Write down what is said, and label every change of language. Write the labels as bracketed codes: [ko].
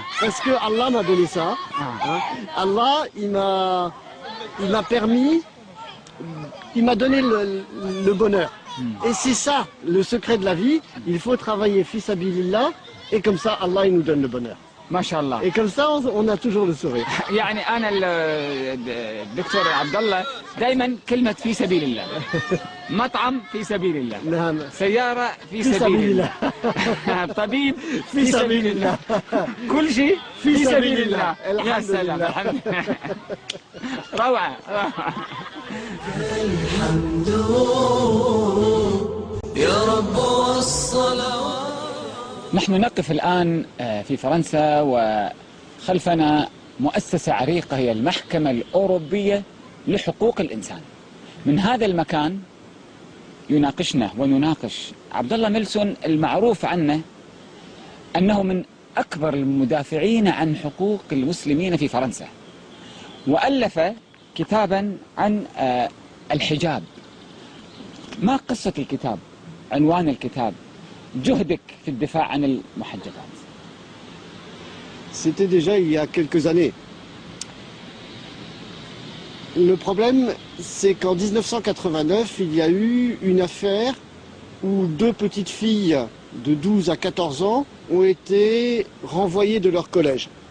[fr] Parce que Allah m'a donné ça. Allah, il m'a permis, il m'a donné le bonheur. Et c'est ça, le secret de la vie. Il faut travailler fils sabilillah, et comme ça, Allah, il nous donne le bonheur. [ar] ما شاء الله. [fr] Et comme ça, on a toujours le sourire. [ar] يعني انا الدكتور عبد الله دائما كلمه في سبيل الله. مطعم في سبيل الله. نعم. سياره في سبيل الله. طبيب في سبيل الله. كل شيء في سبيل الله. يا سلام الحمد لله. روعه روعه. الحمد يا رب والصلوات. نحن نقف الآن في فرنسا وخلفنا مؤسسة عريقة هي المحكمة الأوروبية لحقوق الإنسان. من هذا المكان يناقشنا ونناقش عبد الله ميلسون المعروف عنه أنه من أكبر المدافعين عن حقوق المسلمين في فرنسا، وألف كتابا عن الحجاب. ما قصة الكتاب؟ عنوان الكتاب؟ جهدك في الدفاع عن المحجبات. [fr] C'était déjà il y a quelques années. Le problème, c'est qu'en 1989, il y a eu une affaire où deux petites filles de 12 à 14 ans ont été renvoyées de leur collège.